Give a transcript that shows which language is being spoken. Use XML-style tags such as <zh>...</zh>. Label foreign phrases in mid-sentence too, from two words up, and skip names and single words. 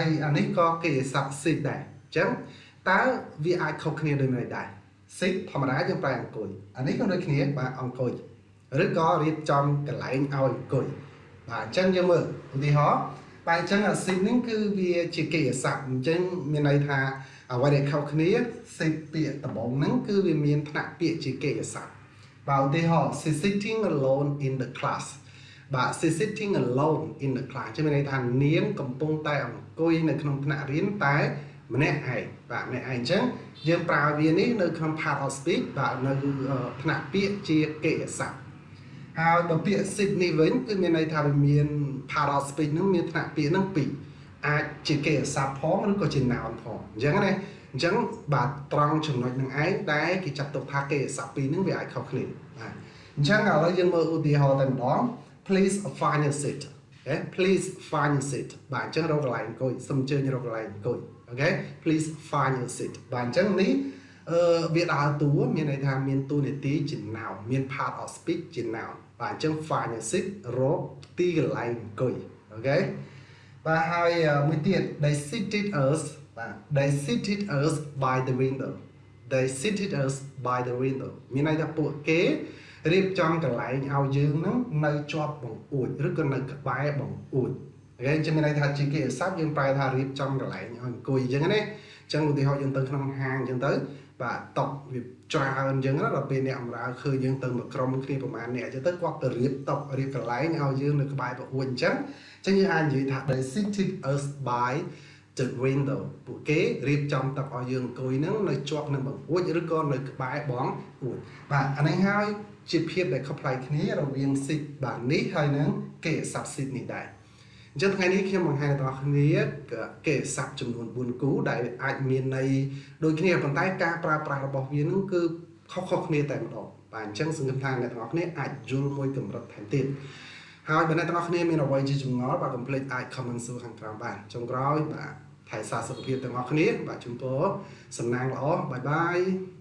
<km>អានេះក៏កិរិយាសព្ទ sit ដែរអញ្ចឹងតើវាអាចខុសគ្នាដូចម្តេចដែរ sit ធម្មតាយើងប្រើអង្គុយអានេះក៏ដូចគ្នាបាទអង្គុយឬក៏រៀបចំកន្លែងឲ្យអង្គុយបាទអញ្ចឹងយើងមើលឧទាហរណ៍បាទអញ្ចឹង sit នេះគឺវាជាកិរិយាសព្ទអញ្ចឹងមានន័យថាអ្វីដែលខុសគ្នា sit ពាក្យដំបូងហ្នឹងគឺវាមានថ្នាក់ពាក្យជាកិរិយាសព្ទបាទឧទាហរណ៍</km> <en>she sitting alone in the class</en> <km>បាទ</km> <en>she sitting alone in the class</en> <km>ចឹងមានន័យថានាងកំពុងតែអង្គុយនៅក្នុងថ្នាក់រៀនតែម្នាក់ឯងបាទម្នាក់ឯងអញ្ចឹងយើងប្រើវានេះនៅក្នុង</km> <en>part of speech</en> <km>បាទនៅថ្នាក់ពាក្យជាកិរិយាសព្ទហើយបើពាក្យ sit នេះវិញគឺមានន័យថាវាមាន</km> <en>part of speech</en> <km>ហ្នឹងមានថ្នាក់ពាក្យហ្នឹងពីរអាចជាកិរិយាសព្ទផងឬក៏ជា noun ផងអញ្ចឹងណាអញ្ចឹងបាទត្រង់ចំណុចនឹងឯងដែលគេចាត់ទុកថាកិរិយាសព្ទពីរហ្នឹងវាអាចខុសគ្នាបាទអញ្ចឹង ឥឡូវយើងមើលឧទាហរណ៍តែម្ដង</km> <en>please find a seat</en> <km>អូខេ</km> <en>please find a seat</en> <km>បាទអញ្ចឹងរកកន្លែងអង្គុយសូមអញ្ជើញរកកន្លែងអង្គុយអូខេ</km> <en>please find a seat</en> <km>បាទអញ្ចឹងនេះវាដើរតួមានន័យថាមានតួនាទីជា noun មាន</km> <en>part of speech</en> <km>ជា noun បាទអញ្ចឹង</km> <en>find a seat</en> <km>រកទីកន្លែងអង្គុយអូខេបាទហើយមួយទៀត</km> <en>they seated us</en> <km>បាទ</km> <en>they seated us by the window they seated us by the window</en> <km>មានន័យថាពួកគេរៀបចំកន្លែងឲ្យយើងហ្នឹងនៅជាប់បង្អួចឬក៏នៅក្បែរបង្អួចអូខេអញ្ចឹងមានន័យថាជាកិរិយាសព្ទយើងប្រែថារៀបចំកន្លែងឲ្យអង្គុយអញ្ចឹង ណាអញ្ចឹងឧទាហរណ៍យើងទៅក្នុងហាងអញ្ចឹងទៅបាទតុវាច្រើនអញ្ចឹងដល់ពេលអ្នកបម្រើឃើញយើងទៅមួយក្រុមគ្នាប្រហែលអ្នកអញ្ចឹងទៅគាត់ទៅរៀបតុរៀបកន្លែងឲ្យយើងនៅក្បែរ បង្អួចអញ្ចឹងយើងអាចនិយាយថា</km> <en>they seated us by the window</en> <km>ពួកគេរៀបចំតុឲ្យយើងអង្គុយហ្នឹងនៅជាប់នឹងបង្អួចឬក៏នៅក្បែរបង្អួច បាទអានេះហើយជាភាពដែលខុសប្លែកគ្នារវាង sit បាទនេះហើយនឹងកិរិយាសព្ទ sit នេះដែរអញ្ចឹងថ្ងៃនេះខ្ញុំបង្ហាញដល់អ្នកគ្នាកិរិយាសព្ទចំនួន4គូដែលអាចមានន័យដូចគ្នាប៉ុន្តែការប្រើប្រាស់របស់វានឹងគឺខុសៗគ្នាតែម្ដងបាទអញ្ចឹងសង្ឃឹមថាអ្នកទាំងអស់គ្នាអាចយល់មួយកម្រិតថែមទៀតហើយបើអ្នកទាំងអស់គ្នាមានអ្វីជាចម្ងល់បាទកុំភ្លេចអាច comment សួរខាងក្រោមបានចុងក្រោយបាទថែសារសុខភាពទាំងអស់គ្នាបាទជូនពរសំណាងល្អបាយបាយ</km>